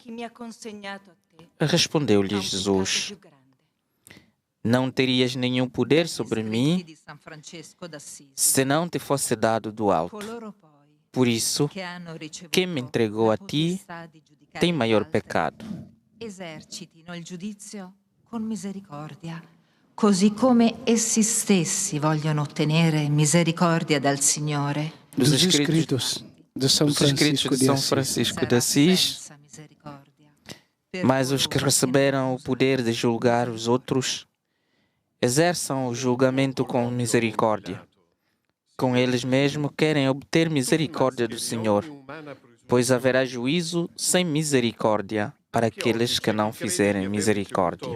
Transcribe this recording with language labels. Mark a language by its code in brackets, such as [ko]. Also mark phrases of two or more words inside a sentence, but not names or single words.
[pt] Respondeu-lhe Jesus: não terias nenhum poder sobre mim se não te fosse dado do alto. Por isso, quem me entregou a ti tem maior pecado. [it] Esercitino il giudizio con misericordia, così come essi stessi vogliono ottenere misericordia dal Signore. [pt] Dos escritos de São Francisco de Assis, mas os que receberam o poder de julgar os outros, exerçam o julgamento com misericórdia. Com eles mesmos querem obter misericórdia do Senhor, pois haverá juízo sem misericórdia para aqueles que não fizerem misericórdia.